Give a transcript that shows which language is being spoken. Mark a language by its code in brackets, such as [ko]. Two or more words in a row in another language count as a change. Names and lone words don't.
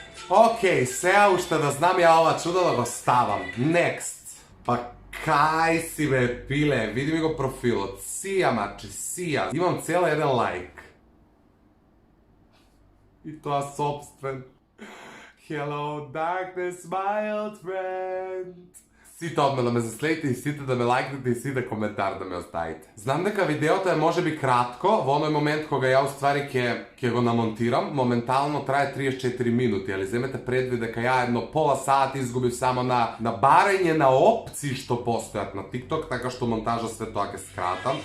[mk] Okej, сега уште да знам ја ова чудо да го ставам. Next. Па кај си бе, пиле, види ми го профилот. Сија, маче, сија. Имам цел еден лайк. И тоа собствен. [en] Hello darkness, my old friend. [mk] Сите одме да ме заследите и сите да ме лайкнете и сите коментар да ме оставите. Знам дека видеото е можеби кратко, во оној момент кога ја уствари ќе го намонтирам, моментално трае 34 минути, али земете предвид дека ја едно пола сат изгубив само на барање на опции што постојат на TikTok, така што монтажа све тоа ќе скратам.